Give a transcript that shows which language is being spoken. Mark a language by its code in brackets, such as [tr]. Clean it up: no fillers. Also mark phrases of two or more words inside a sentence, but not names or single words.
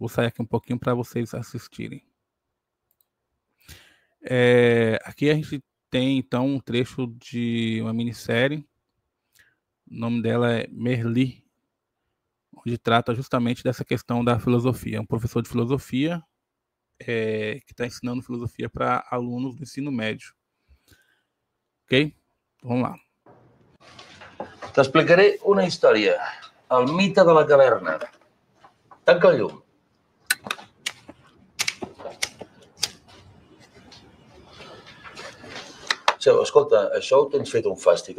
[pt] Vou sair aqui um pouquinho para vocês assistirem. Aqui a gente tem então um trecho de uma minissérie, o nome dela é Merli, onde trata justamente dessa questão da filosofia. É um professor de filosofia que está ensinando filosofia para alunos do ensino médio. Ok? Vamos lá. [ca] T'explicaré una història. El mite de la caverna. Tanca el llum. Seu, escolta, això ho tens fet un fàstic.